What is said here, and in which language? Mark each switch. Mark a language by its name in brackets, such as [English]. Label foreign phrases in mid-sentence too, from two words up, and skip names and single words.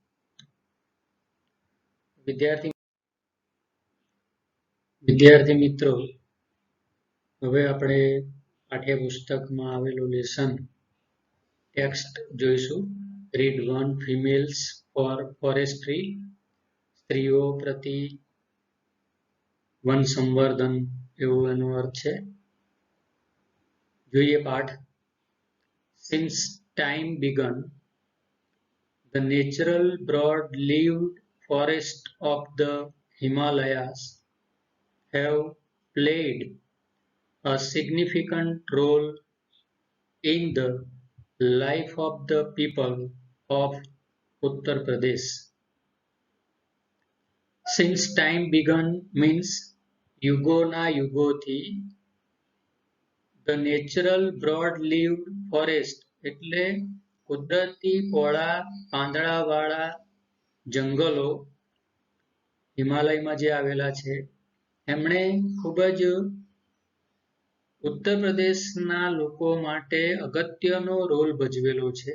[Gujarati] વિદ્યાર્થી મિત્રો, હવે આપણે પાઠ્યપુસ્તકમાં આવેલું [English] lesson text [Gujarati] જોઈશું. [English] Read 1, Females for Forestry, [Gujarati] સ્ત્રીઓ પ્રતિ વન સંવર્ધન, એવું એનો અર્થ છે. જોઈએ પાઠ. [English] Since time began, the natural broad-leaved forests of the Himalayas have played a significant role in the life of the people of Uttar Pradesh. Since time began means [Gujarati] યુગોના યુગોથી. [English] The natural broad-leaved forest [Gujarati] એટલે કુદરતી પહોળા પાંદડાવાળા જંગલો હિમાલયમાં જે આવેલા છે એમણે ખૂબ જ ઉત્તર પ્રદેશના લોકો માટે અગત્યનો રોલ ભજવેલો છે.